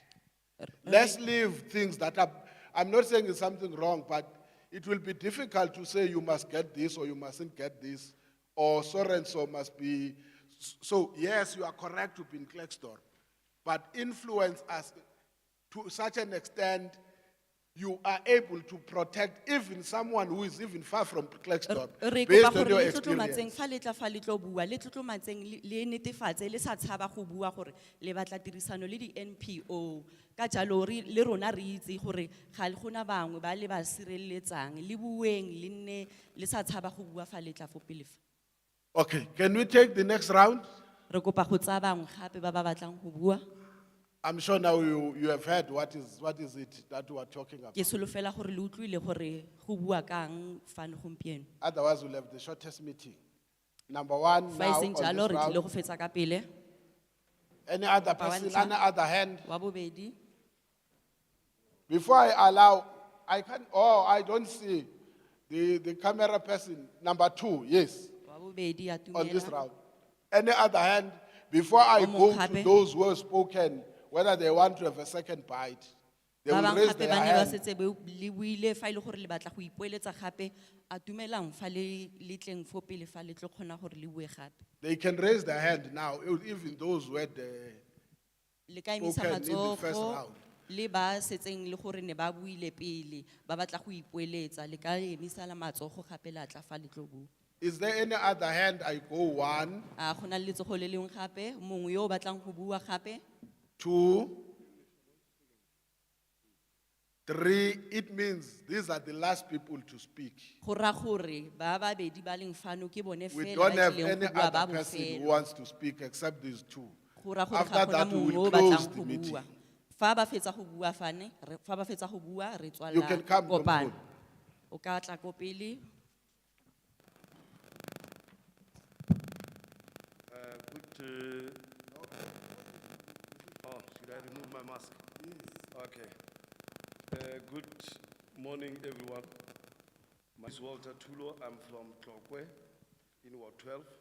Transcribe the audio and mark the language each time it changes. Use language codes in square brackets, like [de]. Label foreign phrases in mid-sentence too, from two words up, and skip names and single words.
[en] Let's leave things that are, I'm not saying it's something wrong, but it will be difficult to say you must get this or you mustn't get this, or so and so must be. So yes, you are correct to be in Klerksdorp, but influence us to such an extent you are able to protect even someone who is even far from Klerksdorp, [tn] Re [en] based [tn] kopa [en] on [tn] gore [en] your [tn] le tlotlomatseng [en] experience. [tn] fa le tla fa le tlo bua le tlotlomatseng le netefatse le sa tshaba go bua gore le batla tirisano le di NPO ka jalo le rona re itse gore ga le gona bangwe ba le ba sireletsang le bueng le nne le sa tshaba go bua fa le tla fo pele fa. [en] Okay, can we take the next round? [tn] Re kopa go tsaya bangwe gape ba ba batlang go bua. [en] I'm sure now you have heard what is it that we are talking about. [tn] Ke solofela gore le utlwile gore go bua kang fa ne gompieno. [en] Otherwise, we'll have the shortest meeting. Number one, [tn] Fa [en] now [tn] e [en] on [tn] seng [en] this [tn] jalo re tlile go [en] round. [tn] fetsa ka pele. [en] Any other [tn] Wa [en] person, [tn] ntlha. [en] any other hand? [tn] Wa bobedi. [en] Before I allow, I don't see the camera person. Number 2, yes, [tn] Wa bobedi a [en] on this [tn] tumela. [en] round. Any other hand? Before I [tn] O [en] go [tn] mong [en] to [tn] gape. [en] those who have spoken, whether they want to have a second bite, they [tn] Ba [en] will [tn] bang [en] raise [tn] gape [en] their [tn] ba ne ba [en] hand. [tn] setse le buile fa ile gore le batla go ipoeletsa gape a tumelang fa le tleng fo pele fa le tlo kgona gore le bue gape. [en] They can raise their hand now, even those who had [tn] Le ka emisa [en] spoken in the first [tn] matsogo [en] round. [tn] Le ba setseng le gore ne ba buile pele, ba batla go ipoeletsa, le ka emisa la matsogo gape la tla fa le tlo bua. [en] Is there any other hand? I go 1, [tn] Go na le letsogo le lengwe gape, mongwe yo o batlang go bua gape? [en] 2, 3. It means these are the last people to speak. [tn] Go raya gore ba babedi ba leng fano ke bone [en] We [tn] fela [en] don't [tn] ba [en] have [tn] tlileng [en] any [tn] go bua ba [en] other person who [tn] bofelo. [en] wants to speak except these 2. [tn] Go raya gore [en] After [tn] ga gona [en] that, we [tn] mongwe [en] will [tn] o [en] close [tn] batlang [en] the [tn] go [en] meeting. [tn] bua. Fa ba fetsa go bua fa ba fetsa go bua re [en] You can come, [tn] tswala kopano. Domkun. O ka tla ko pele. [en] Oh, should I remove my mask? Okay. Good morning, everyone. My name is Walter Tulo. I'm from Tlokwe in Ward 12.